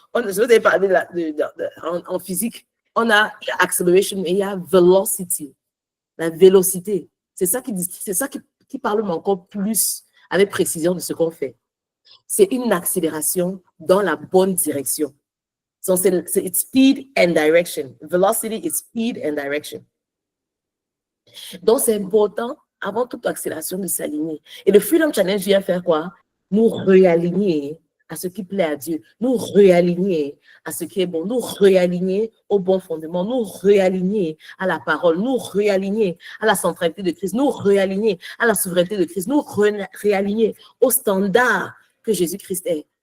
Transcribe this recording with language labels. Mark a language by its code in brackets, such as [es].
[fr] Je vous ai parlé en physique. On a acceleration et il y a velocity. La vélocité. C'est ça qui parle encore plus avec précision de ce qu'on fait. C'est une accélération dans la bonne direction. So c'est [en] speed and direction. Velocity is speed and direction. [fr] Donc, c'est important, avant toute accélération, de s'aligner. Et le Freedom Challenge vient faire quoi? Nous réaligner à ce qui plaît à Dieu, nous réaligner à ce qui est bon, nous réaligner au bon fondement, nous réaligner à la parole, nous réaligner à la centralité de Christ, nous réaligner à la souveraineté de Christ, nous réaligner au standard que Jésus-Christ est.